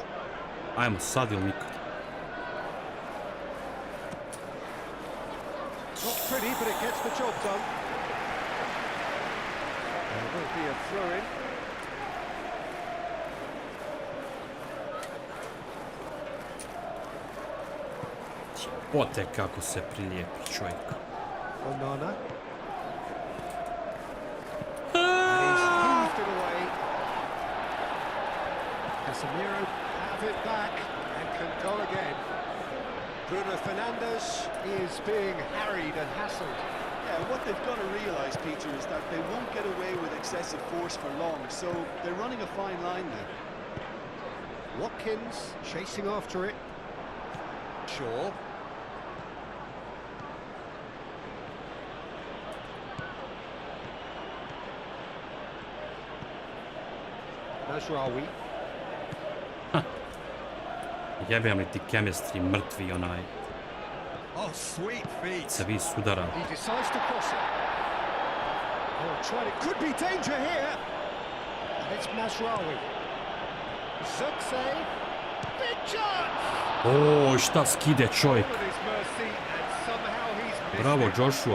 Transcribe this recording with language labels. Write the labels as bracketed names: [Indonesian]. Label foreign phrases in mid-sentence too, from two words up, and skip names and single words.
[Croatian] Ajmo sad ili nikad. [English] Not pretty, but it gets the job done. There will be a throw-in. [Croatian] Pote kako se prilijepi čovjek. [English] Onana. And he's heaved it away. Casemiro have it back and can go again. Bruno Fernandes is being harried and hassled. Yeah, what they've got to realise, Peter, is that they won't get away with excessive force for long, so they're running a fine line there. Watkins chasing after it. Shaw. Mazraoui. [Croatian] Jebem li ti chemistry mrtvi onaj. [English] Oh, sweet feet. [Croatian] Se vi sudara. [English] He decides to cross it. Oh, tried it. Could be danger here. And it's Mazraoui. Zirkzee. Big chance. [Croatian] O, šta skide čovjek. [English] All at his mercy, and somehow he's missed Bravo, it. Joshua.